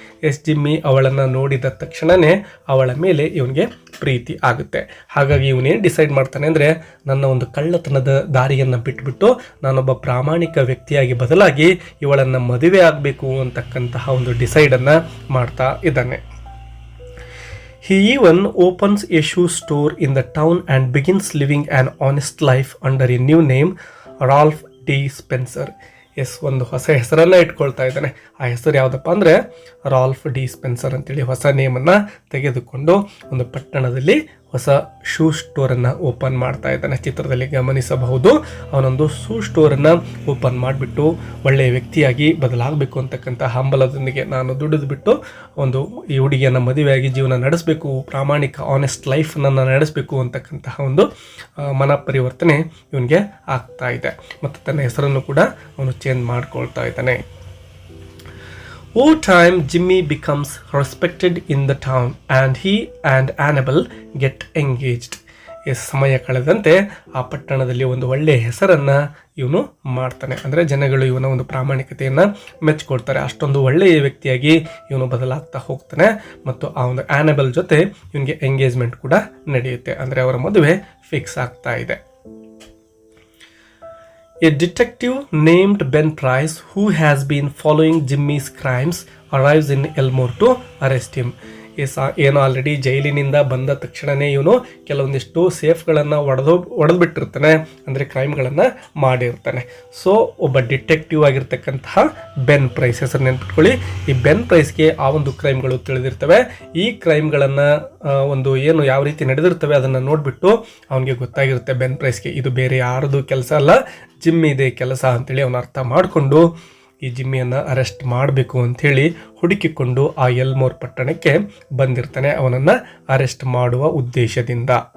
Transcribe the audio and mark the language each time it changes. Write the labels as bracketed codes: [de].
[kn] S Jimmy ಅವಳನ್ನು ನೋಡಿದ ತಕ್ಷಣವೇ ಅವಳ ಮೇಲೆ ಇವನಿಗೆ ಪ್ರೀತಿ ಆಗುತ್ತೆ. ಹಾಗಾಗಿ ಇವನೇನು ಡಿಸೈಡ್ ಮಾಡ್ತಾನೆ ಅಂದರೆ ನನ್ನ ಒಂದು ಕಳ್ಳತನದ ದಾರಿಯನ್ನು ಬಿಟ್ಬಿಟ್ಟು ನಾನೊಬ್ಬ ಪ್ರಾಮಾಣಿಕ ವ್ಯಕ್ತಿಯಾಗಿ ಬದಲಾಗಿ ಇವಳನ್ನು ಮದುವೆ ಆಗಬೇಕು ಅಂತಕ್ಕಂತಹ ಒಂದು ಡಿಸೈಡನ್ನು ಮಾಡ್ತಾ ಇದ್ದಾನೆ. [en] He even opens a shoe store in the town and begins living an honest life under a new name, Ralph D. Spencer. [kn] S ಒಂದು ಹೊಸ ಹೆಸರನ್ನು ಇಟ್ಕೊಳ್ತಾ ಇದ್ದಾನೆ. ಆ ಹೆಸರು ಯಾವುದಪ್ಪ ಅಂದರೆ ರಾಲ್ಫ್ ಡಿ ಸ್ಪೆನ್ಸರ್ ಅಂತೇಳಿ ಹೊಸ ನೇಮನ್ನು ತೆಗೆದುಕೊಂಡು ಒಂದು ಪಟ್ಟಣದಲ್ಲಿ ಹೊಸ ಶೂ ಸ್ಟೋರನ್ನು ಓಪನ್ ಮಾಡ್ತಾ ಇದ್ದಾನೆ. ಚಿತ್ರದಲ್ಲಿ ಗಮನಿಸಬಹುದು. ಅವನೊಂದು ಶೂ ಸ್ಟೋರನ್ನು ಓಪನ್ ಮಾಡಿಬಿಟ್ಟು ಒಳ್ಳೆಯ ವ್ಯಕ್ತಿಯಾಗಿ ಬದಲಾಗಬೇಕು ಅಂತಕ್ಕಂಥ ಹಂಬಲದೊಂದಿಗೆ ನಾನು ದುಡಿದುಬಿಟ್ಟು ಒಂದು ಈ ಹುಡುಗಿಯನ್ನು ಮದುವೆಯಾಗಿ ಜೀವನ ನಡೆಸಬೇಕು, ಪ್ರಾಮಾಣಿಕ ಆನೆಸ್ಟ್ ಲೈಫನ್ನು ನಡೆಸಬೇಕು ಅಂತಕ್ಕಂತಹ ಒಂದು ಮನ ಪರಿವರ್ತನೆ ಇವನಿಗೆ ಆಗ್ತಾ ಇದೆ. ಮತ್ತು ತನ್ನ ಹೆಸರನ್ನು ಕೂಡ ಅವನು ಚೇಂಜ್ ಮಾಡ್ಕೊಳ್ತಾ ಇದ್ದಾನೆ. [en] Over time, Jimmy becomes respected in the town and he and Annabelle get engaged. [kn] ಸಮಯ ಕಳೆದಂತೆ ಆ ಪಟ್ಟಣದಲ್ಲಿ ಒಂದು ಒಳ್ಳೆಯ ಹೆಸರನ್ನು ಇವನು ಮಾಡ್ತಾನೆ. ಅಂದರೆ ಜನಗಳು ಇವನ ಒಂದು ಪ್ರಾಮಾಣಿಕತೆಯನ್ನು ಮೆಚ್ಕೊಳ್ತಾರೆ. ಅಷ್ಟೊಂದು ಒಳ್ಳೆಯ ವ್ಯಕ್ತಿಯಾಗಿ ಇವನು ಬದಲಾಗ್ತಾ ಹೋಗ್ತಾನೆ. ಮತ್ತು ಆ ಒಂದು ಆ್ಯನಬೆಲ್ ಜೊತೆ ಇವನಿಗೆ ಎಂಗೇಜ್ಮೆಂಟ್ ಕೂಡ ನಡೆಯುತ್ತೆ. ಅಂದರೆ ಅವರ ಮದುವೆ ಫಿಕ್ಸ್ ಆಗ್ತಾ ಇದೆ. [en] A detective named Ben Price, who has been following Jimmy's crimes, arrives in Elmore to arrest him. [kn] ಏನೋ ಆಲ್ರೆಡಿ ಜೈಲಿನಿಂದ ಬಂದ ತಕ್ಷಣವೇ ಇವನು ಕೆಲವೊಂದಿಷ್ಟು ಸೇಫ್ಗಳನ್ನು ಒಡೆದು ಬಿಟ್ಟಿರ್ತಾನೆ, ಅಂದರೆ ಕ್ರೈಮ್ಗಳನ್ನು ಮಾಡಿರ್ತಾನೆ. ಸೊ ಒಬ್ಬ ಡಿಟೆಕ್ಟಿವ್ ಆಗಿರ್ತಕ್ಕಂತಹ ಬೆನ್ ಪ್ರೈಸ್, ಹೆಸರು ನೆನ್ಪಿಟ್ಕೊಳ್ಳಿ. ಈ ಬೆನ್ ಪ್ರೈಸ್ಗೆ ಆ ಒಂದು ಕ್ರೈಮ್ಗಳು ತಿಳಿದಿರ್ತವೆ. ಈ ಕ್ರೈಮ್ಗಳನ್ನು ಒಂದು ಏನು ಯಾವ ರೀತಿ ನಡೆದಿರ್ತವೆ ಅದನ್ನು ನೋಡಿಬಿಟ್ಟು ಅವನಿಗೆ ಗೊತ್ತಾಗಿರುತ್ತೆ ಬೆನ್ ಪ್ರೈಸ್ಗೆ ಇದು ಬೇರೆ ಯಾರದು ಕೆಲಸ ಅಲ್ಲ, ಜಿಮ್ಮಿ ಇದೆ ಕೆಲಸ ಅಂತೇಳಿ ಅವನು ಅರ್ಥ ಮಾಡಿಕೊಂಡು ಈ ಜಿಮ್ಮಿಯನ್ನು ಅರೆಸ್ಟ್ ಮಾಡಬೇಕು ಅಂಥೇಳಿ ಹುಡುಕಿಕೊಂಡು ಆ ಎಲ್ಮೋರ್ ಪಟ್ಟಣಕ್ಕೆ ಬಂದಿರ್ತಾನೆ ಅವನನ್ನು ಅರೆಸ್ಟ್ ಮಾಡುವ ಉದ್ದೇಶದಿಂದ.